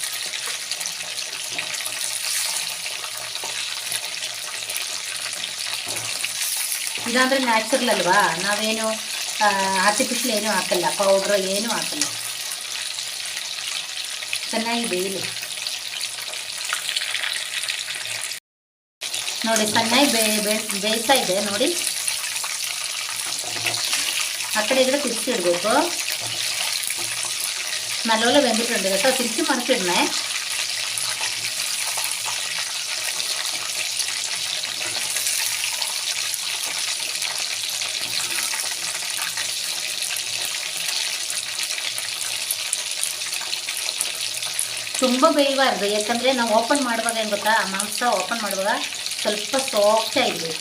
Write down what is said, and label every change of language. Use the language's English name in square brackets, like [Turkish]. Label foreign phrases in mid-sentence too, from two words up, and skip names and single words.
[Kannada] ಇದಂದರೆ ನ್ಯಾಚುರಲ್ ಅಲ್ವಾ, ನಾವೇನು ಆರ್ಟಿಫಿಷಿಯಲ್ ಏನೂ ಹಾಕಲ್ಲ, ಪೌಡ್ರ್ ಏನೂ ಹಾಕಲ್ಲ. ಚೆನ್ನಾಗಿ ಬೇಯಲಿ ನೋಡಿ, ಚೆನ್ನಾಗಿ ಬೇಯ್ತಾ ಇದೆ ನೋಡಿ. ಆ ಕಡೆ ಈ ಕಡೆ ತಿರುಗಿಸಿ ಇಡಬೇಕು. [Malayalam] നല്ലപോലെ വെന്തിട്ടുണ്ട് കേട്ടോ. തിരിച്ച് മറിച്ചിടണേ. [Kannada] ತುಂಬ ಬೇಯಬಾರ್ದು, ಯಾಕಂದರೆ ನಾವು ಓಪನ್ ಮಾಡುವಾಗ ಏನು ಗೊತ್ತಾ, ಮಾಂಸ ಓಪನ್ ಮಾಡುವಾಗ ಸ್ವಲ್ಪ ಸಾಫ್ಟ್ ಆಗಿರಬೇಕು.